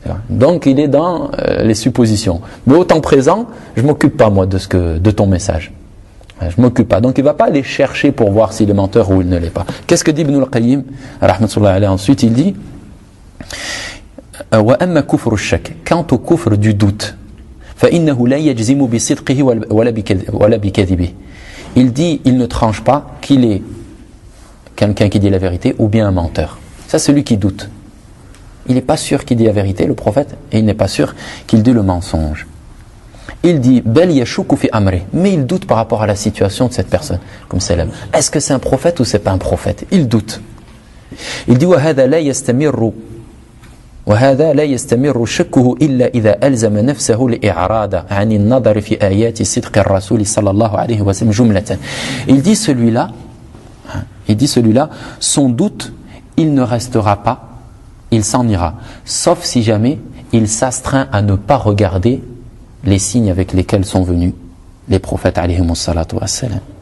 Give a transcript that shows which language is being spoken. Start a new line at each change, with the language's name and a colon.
French: Donc il est dans les suppositions. Mais au temps présent, je ne m'occupe pas moi de ton message. Je ne m'occupe pas. Donc il ne va pas aller chercher pour voir s'il est menteur ou il ne l'est pas. Qu'est-ce que dit Ibn al-Qayyim rahmatullahi alayhi, ensuite il dit
Arabic: وَأَمَّا كُفْرُ الشَّكِ.
French: Quant au kufr du doute,
Arabic: فَإِنَّهُ لَا يَجْزِمُ بِصِدْقِهِ وَلَا بِكَذِبِهِ.
French: Il dit, il ne tranche pas qu'il est quelqu'un qui dit la vérité ou bien un menteur. Ça, c'est celui qui doute. Il n'est pas sûr qu'il dit la vérité, le prophète, et il n'est pas sûr qu'il dit le mensonge. Il dit,
Arabic: بَلْ يَشُكُ فِي أَمْرِهِ.
French: Mais il doute par rapport à la situation de cette personne, comme Salam. Est-ce que c'est un prophète ou c'est pas un prophète? Il doute. Il dit,
Arabic: وَهَذَا لَا يَسْتَمِرُّ. وهذا لا يستمر شكه إلا إذا ألزم نفسه لإعراض عن النظر في آيات صدق الرسول صلى الله عليه وسلم جملة.
French: Il dit celui-là, son doute, il ne restera pas, il s'en ira, sauf si jamais il s'astreint à ne pas regarder les signes avec lesquels sont venus les prophètes
Arabic: عليهم الصلاة والسلام.